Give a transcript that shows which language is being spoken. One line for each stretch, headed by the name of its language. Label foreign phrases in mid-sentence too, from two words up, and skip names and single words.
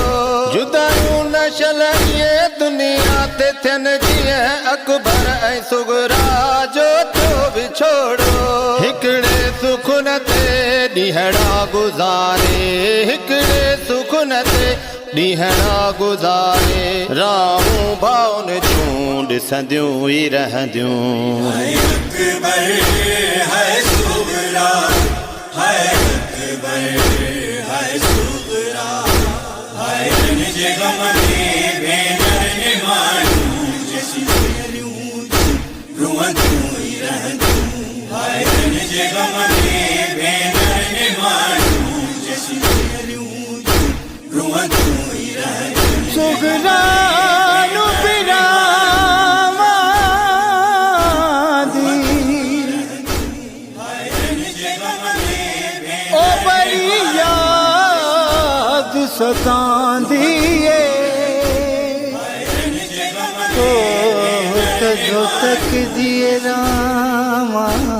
Sindhi: जुदायूं न शलइए दुनिया ते थियनि जीअं अकबर ऐं सुगरा जो थियो विछोड़ो। हिकिड़े सुखुन ते ॾींहड़ा गुज़ारे, हिकिड़े सुखुन ते ॾींहड़ा गुज़ारे, राहूं भाउन जूं ॾिसंदियूं ई रहंदियूं। अकबर है सुगरा, है अकबर है सुगरा। भाईरन जे गम में भेनर ने माण्हू जैसी भेरियूं रुअंदियूं ई रहंदियूं। भाईरन जे गम में भेनर ने माण्हू जैसी भेरियूं रुअंदियूं ई रहंदियूं।
Punjabi: صغرا نوں پراواں دی، او بڑی یاد ستاندی اے, او کدوں تک جیے راواں,